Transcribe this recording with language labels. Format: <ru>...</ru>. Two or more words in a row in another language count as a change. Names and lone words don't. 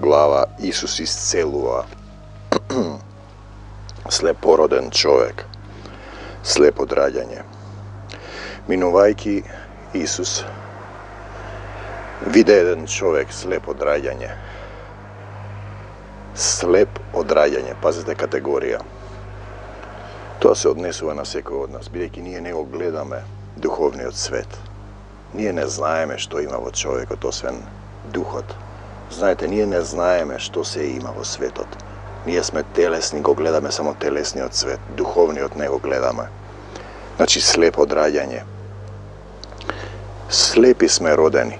<mk>глава, Исус исцелува слепороден човјек, слеп од рађање. Минувајки Исус виде један човјек слеп од рађање. Слеп од рађање, пазите категорија. То се однесува на свеког од нас, бидејќи ние не го гледаме духовниот свет. Ние не знаеме што има во човекот освен духот. Знаете, ние не знаеме што се има во светот. Ние сме телесни, го гледаме само телесниот свет, духовниот не го гледаме. Значи слеп од раѓање. Слепи сме родени.</mk>